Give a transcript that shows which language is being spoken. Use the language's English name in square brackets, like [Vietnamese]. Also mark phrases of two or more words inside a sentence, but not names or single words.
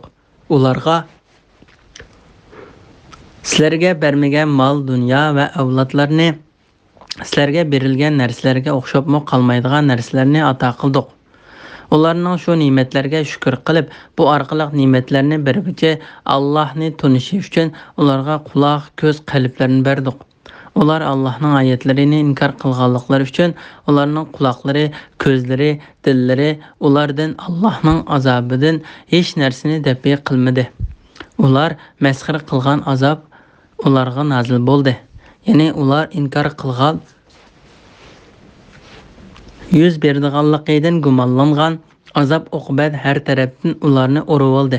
[Uzbek] Ularga sizlarga bermagan mol, dunyo va avlodlarni sizlarga berilgan narsalarga o'xshabmi qolmaydigan narsalarni ato qildik. Ularning shu ne'matlarga shukr qilib, bu orqali ne'matlarni berguchi Allohni tonishi uchun ularga quloq, ko'z, qalblarni berdik. Ular [Turkish] Allah'ın ayetlerini [Uzbek] inkar qilganliklari uchun ularning quloqlari, ko'zlari, dillari ulardan Allah'ın azobidan hech narsani dafi qilmadi. Ular masxir qilgan azob ularga nazil bo'ldi. Ya'ni ular inkar qilgan, yuz berdiganligidan gumonlangan azob oqibat har tarafdan ularni urib oldi.